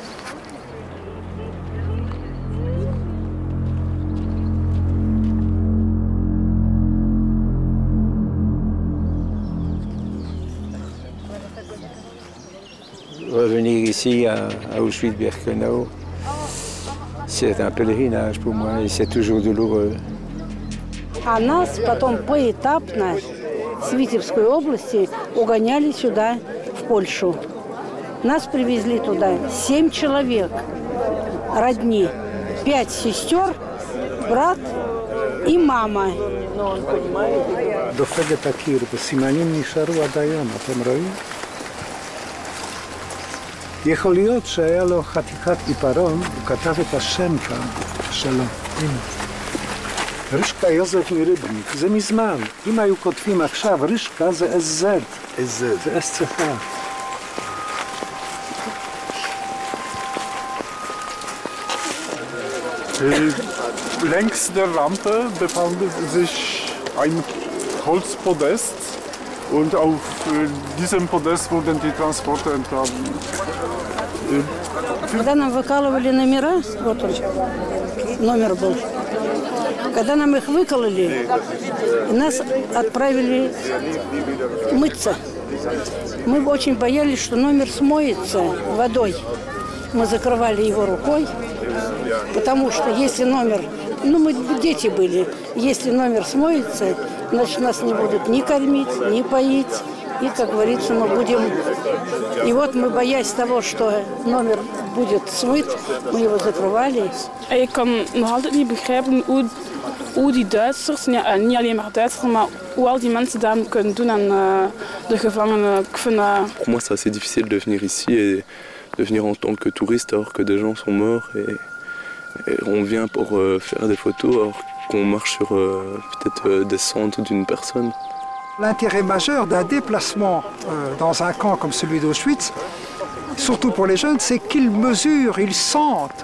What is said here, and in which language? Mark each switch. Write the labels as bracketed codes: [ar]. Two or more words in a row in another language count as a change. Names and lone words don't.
[fr] Revenir ici à Auschwitz-Birkenau, c'est un pèlerinage pour moi et c'est toujours douloureux. [ru] А нас потом поэтапно с Витебской области угоняли сюда, в Польшу. Нас привезли туда 7 человек, родни, 5 сестер, брат и מама. [he] דופקת הקיר, בסימנים נשארו עד היום, אתם רואים? יכול להיות שהיה לו חתיכת עיפרון, הוא כתב את השם כאן שלו. הנה. רשקה יוזף מריבניק, זה מזמן. אם היו כותבים עכשיו רשקה זה SZ. SZ. זה SCH. [de] Längs der Rampe befand sich ein Holzpodest und auf diesem Podest wurden die Transporte entladen. [ru] Когда нам выкалывали номера, вот он, номер был, когда нам их выкололи, нас отправили мыться. Мы очень боялись, что номер смоется водой. Мы закрывали его рукой, потому что если номер, мы дети были, если номер смоется, значит нас не будут ни кормить, ни поить, И, как говорится, мы будем... И вот мы, боясь того, что номер будет смыт, мы его закрывали. [nl] Ik kan nog altijd niet begrijpen hoe die Duitsers, niet alleen maar Duitsers, maar hoe al die mensen daar kunnen doen aan de gevangenen. Ik vind [fr] Pour moi, c'est assez difficile de venir ici et de venir en tant que touriste alors que des gens sont morts et on vient pour faire des photos alors qu'on marche sur peut-être des cendres d'une personne. L'intérêt majeur d'un déplacement dans un camp comme celui d'Auschwitz, surtout pour les jeunes, c'est qu'ils mesurent, ils sentent.